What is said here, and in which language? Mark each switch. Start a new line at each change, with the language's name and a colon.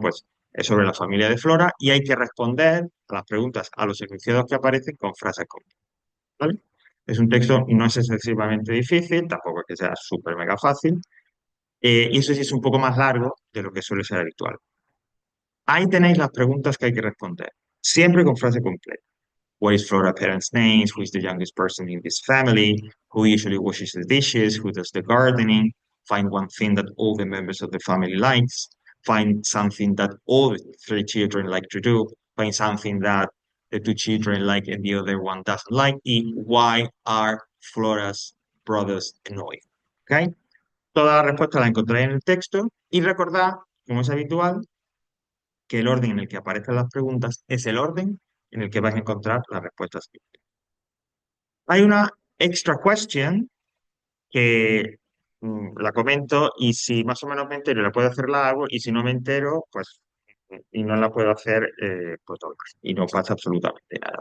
Spanish: Pues es sobre la familia de Flora y hay que responder a las preguntas, a los enunciados que aparecen con frases completas, ¿vale? Es un texto, no es excesivamente difícil, tampoco es que sea súper mega fácil, y eso sí es un poco más largo de lo que suele ser habitual. Ahí tenéis las preguntas que hay que responder, siempre con frase completa.
English: What is Flora's parents' names? Who is the youngest person in this family? Who usually washes the dishes? Who does the gardening? Find one thing that all the members of the family likes. Find something that all the three children like to do. Find something that the two children like and the other one doesn't like. Y why are Flora's brothers annoyed? ¿Ok?
Spanish: Toda la respuesta la encontráis en el texto y recordad, como es habitual, que el orden en el que aparecen las preguntas es el orden en el que vais a encontrar las respuestas. Hay una
English: extra question
Spanish: que la comento y si más o menos me entero y la puedo hacer, la hago y si no me entero, pues y no la puedo hacer, pues no, y no pasa absolutamente nada.